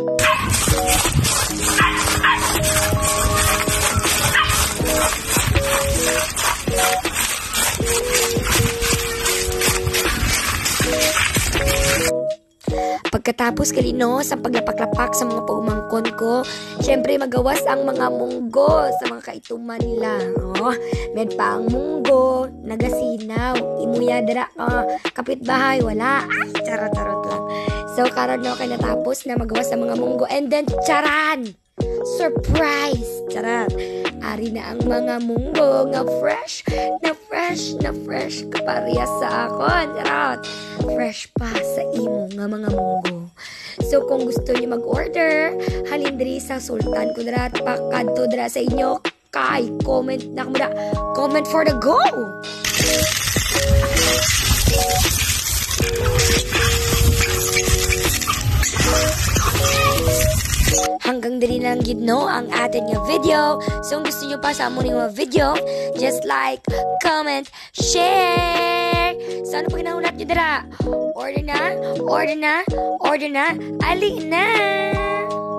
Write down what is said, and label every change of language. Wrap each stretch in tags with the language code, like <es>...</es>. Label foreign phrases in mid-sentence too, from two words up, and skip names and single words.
<hil>Pagkatapos kalino sa paglapak-lapak sa mga paumangkon ko, syempre magawas ang mga munggo sa mga kaituman nila. Oh, med pa ang munggo, nagasinaw, imuya dira kapitbahay, wala. Ay, charot-charot lang. So, karon no, kay natapos na magawas ang mga munggo,</hil> <en>and then, charan! Surprise!</en> <hil>Charot! Ari na ang mga munggo nga fresh kaparehas sa akon. Charot! Fresh pa sa imo nga mga munggo. So, kung gusto niyo mag-order, halin diri sa Sultan Kudarat, pakadto dira sa inyo, kay comment na kamo da.</hil> <en>Comment for the go!</en> <hil>Hanggang diri na lang no ang atin nga video. So, kung gusto nyo pa sa amon nga video,</hil> <en>just like, comment, share.</en> <hil>So, ano pag nahulat nyo dira? Order na. Ali na.</hil>